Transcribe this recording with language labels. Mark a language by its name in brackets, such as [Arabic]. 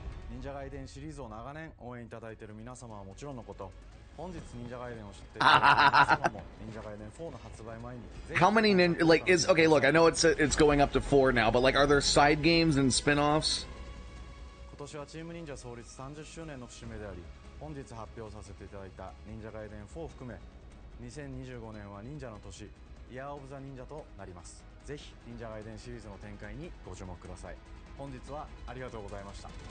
[Japanese] 忍者ガイデンシリーズを長年応援いただいている皆様はもちろんのこと、本日忍者ガイデンを知っている皆様も忍者ガイデン4の発売前に [English] How many like is okay? Look, I know it's going up to 4 now, but like, are there side games and spin-offs? [Japanese] 今年はチーム忍者創立30周年の節目であり、本日発表させていただいた忍者ガイデン4を含め、2025年は忍者の年、イヤーオブザ忍者となります。ぜひ忍者ガイデンシリーズの展開にご注目ください。本日はありがとうございました。